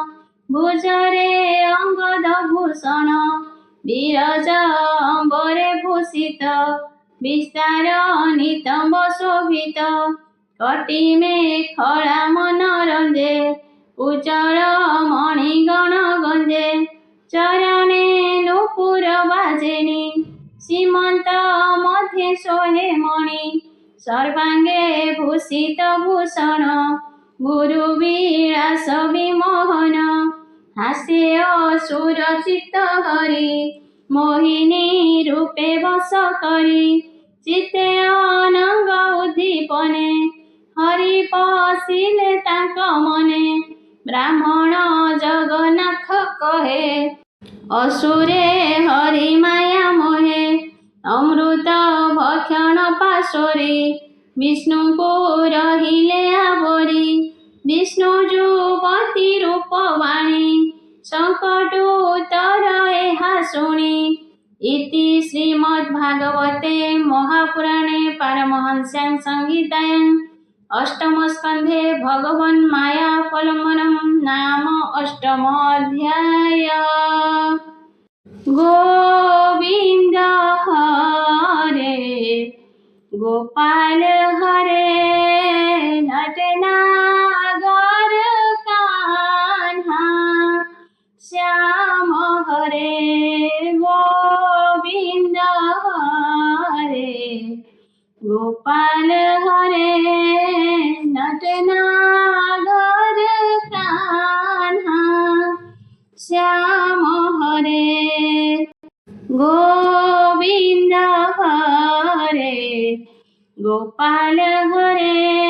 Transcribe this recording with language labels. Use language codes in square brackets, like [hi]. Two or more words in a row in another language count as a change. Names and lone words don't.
[or] ଭୁଜରେ ଅଙ୍ଗଦ ଭୂଷଣ ବିରଜ ଅମ୍ବରେ ଭୂଷିତ ବିସ୍ତାର ନିତମ୍ବ ଶୋଭିତ କଟୀ ମେଁ ଖଡ଼ା ମନୋରଞ୍ଜେ ଉଜ୍ଜଳ ମଣିଗଣ ଗଞ୍ଜେ ଚରଣେ ନୁପୁର ବାଜେନି ସୀମନ୍ତ ମଧ୍ୟେ ସୋହେ ମଣି ସର୍ବାଙ୍ଗେ ଭୂଷିତ ଭୂଷଣ ଗୁରୁ ବିଳାସ ବିମୋହନ ହାସ୍ୟ ଅସୁର ଚିତ୍ତ ହରି ମୋହିନୀ ରୂପେ ବଶ କରି ଚିତ୍ତେ ଅନଙ୍ଗ ଉଦ୍ଦୀପନେ ହରି ପଶିଲେ ତାଙ୍କ ମନେ ବ୍ରାହ୍ମଣ ଜଗନ୍ନାଥ କହେ ଅସୁରେ ହରି ମାୟା ମୋହେ ଅମୃତ ଭକ୍ଷଣ ପାଶୋରି ବିଷ୍ଣୁ କୋ ରହିଲେ ଆବରି ବିଷ୍ଣୁ ଜୁପତି ରୂପବାଣୀ ସଙ୍କଟ ଉତ୍ତର ଏହା ଶୁଣି [sa] इति श्रीमद्भागवते महापुराणे पारमहंस्यां संहितायां अष्टम स्कंधे भगवन् मायाफलमनं नाम [hi] अष्टमोऽध्याय गोविंद हरे गोपाल हरे नटनागर कान्हा श्याम हरे गोविंद हरे गोपाल हरे नटनागर कान्हा श्याम हरे गोविंद हरे गोपाल हरे